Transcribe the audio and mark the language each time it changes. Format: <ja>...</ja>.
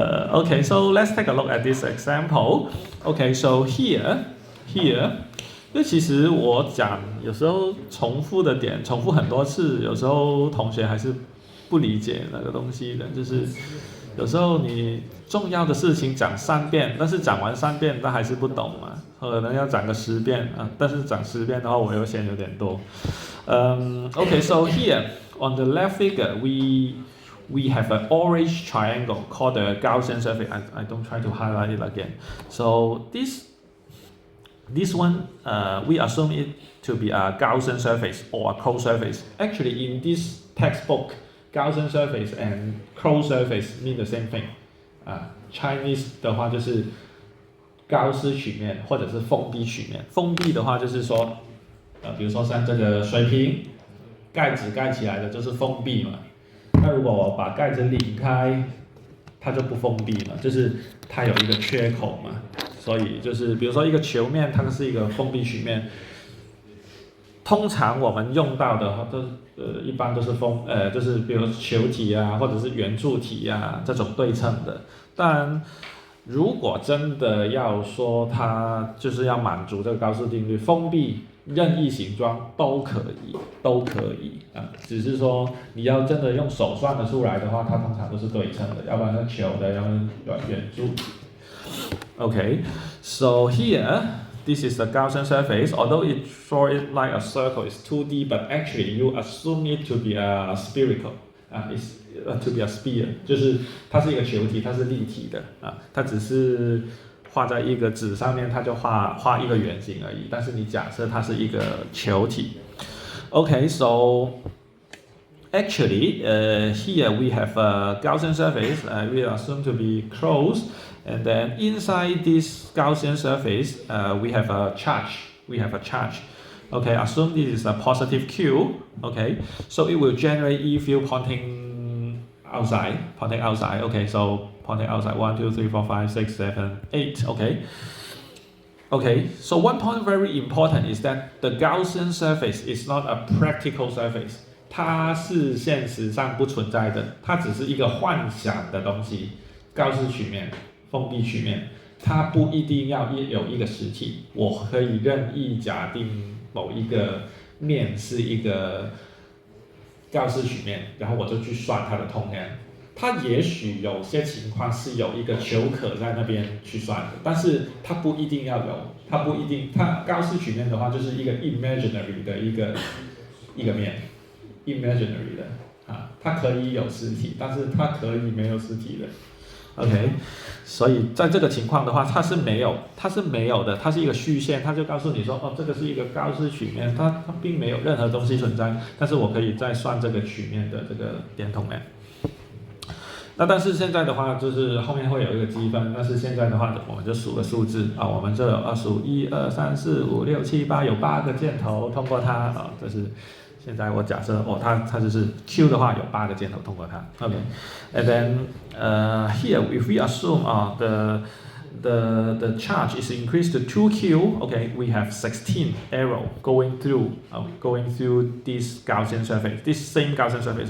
<en>Okay, so let's take a look at this example. Okay, so here，</en> <zh>因为其实我讲有时候重复很多次，有时候同学还是不理解那个东西的，就是有时候你重要的事情讲3遍，但是讲完3遍他还是不懂嘛，可能要讲个10遍但是讲10遍的话我又嫌有点多。</zh> <en>Okay, so here on the left figure we have an orange triangle called the Gaussian surface. I don't try to highlight it again. So this one we assume it to be a Gaussian surface or a closed surface. Actually, in this textbook, Gaussian surface and closed surface mean the same thing.</en> <zh>Chinese 的话就是高斯曲面或者是封闭曲面。封闭的话就是说，比如说像这个水瓶，盖子盖起来的就是封闭嘛。那如果我把盖子拧开，它就不封闭嘛，就是它有一个缺口嘛。所以就是比如说一个球面，它是一个封闭曲面。通常我们用到的都一般都是就是比如球体或者是圆柱体这种对称的。当然，如果真的要说它就是要满足这个高斯定律，封闭任意形状都可以只是说你要真的用手算得出来的话，它通常都是对称的，要不然是球的，要不然圆柱体。</zh> <en>Okay, so here this is the Gaussian surface. Although it draw it like a circle, it's 2D, but actually you assume it to be a spherical. It's to be a sphere，</en> <zh>就是它是一个球体，它是立体的它只是画在一个纸上面，它就画一个圆形而已。但是你假设它是一个球体。</zh> <en>Okay, so actually, here we have a Gaussian surface. We assume to be closed, and then inside this Gaussian surface, we have a charge. Okay, assume this is a positive Q. Okay, so it will generate E field pointing outside. Okay, so pointing outside 1, 2, 3, 4, 5, 6, 7, 8. Okay, so one point very important is that the Gaussian surface is not a practical surface.</en> <zh>它是现实上不存在的，它只是一个幻想的东西。高斯曲面、封闭曲面，它不一定要有一个实体，我可以任意假定某一个面是一个高斯曲面，然后我就去算它的通量。它也许有些情况是有一个求可在那边去算的，但是它不一定要有，它不一定，它高斯曲面的话就是一个 imaginary 的一个面 ，imaginary 的啊，它可以有实体，但是它可以没有实体的。 OK， 所以在这个情况的话，它是没有的，它是一个虚线，它就告诉你说，哦，这个是一个高斯曲面，它并没有任何东西存在，但是我可以再算这个曲面的这个点统面。那但是现在的话，就是后面会有一个积分，但是现在的话，我们就数个数字啊，我们这有数1、2、3、4、5、6、7、8，有8个箭头通过它啊，这是。现在我假设它就是 Q 的话有8个箭头通过它</zh> <en>，OK，and then here if we assume the charge is increased to 2Q, okay, we have 16 arrow going through this Gaussian surface, this same Gaussian surface.</en>